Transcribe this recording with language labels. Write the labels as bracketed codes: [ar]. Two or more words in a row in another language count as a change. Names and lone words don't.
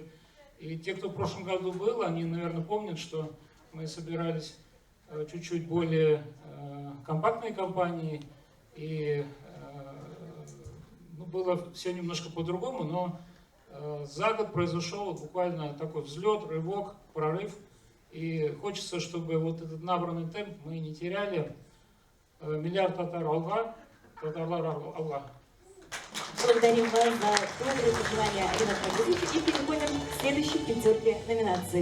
[ru] И те, кто в прошлом году был, они, наверное, помнят, что мы собирались чуть-чуть более компактной компанией. И было все немножко по-другому, но за год произошел буквально такой взлет, рывок, прорыв. И хочется, чтобы вот этот набранный темп мы не теряли. [tt] Миллиард татар алга, татарлар алга. [ru] Благодарим вас за добрые пожелания, Ринат Агизович, и переходим к следующей пятерке номинаций.